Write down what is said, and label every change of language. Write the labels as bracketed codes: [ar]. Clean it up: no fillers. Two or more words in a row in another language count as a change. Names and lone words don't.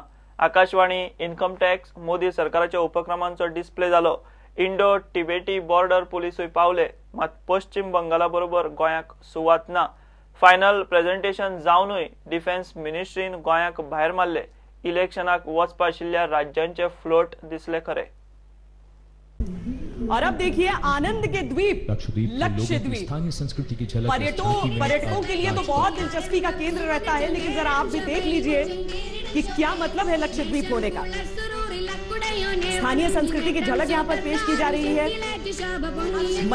[kok] आकाशवाणी, [en] income tax, [kok] मोदी सरकाराच्या उपक्रमांचो डिस्प्ले जालो. इंडो तिबेटी बॉर्डर पुलिसूय पावले. मात पश्चिम बंगाला बरोबर गोंयाक सुवात ना. [en] final presentation [kok] जावनूय [en] defence ministry [kok] गोंयाक भायर मारले. इलेक्शनाक वचपा आशिल्ल्या राज्यांचे फ्लोट दिसले खरे. [hi] और अब देखिए आनंद के द्वीप लक्षद्वीप स्थानीय संस्कृति की झलक पर्यटकों के लिए तो बहुत दिलचस्पी का केंद्र रहता है, लेकिन जरा आप भी देख लीजिए कि क्या मतलब है लक्षद्वीप होने का। स्थानीय संस्कृति की झलक यहाँ पर पेश की जा रही है।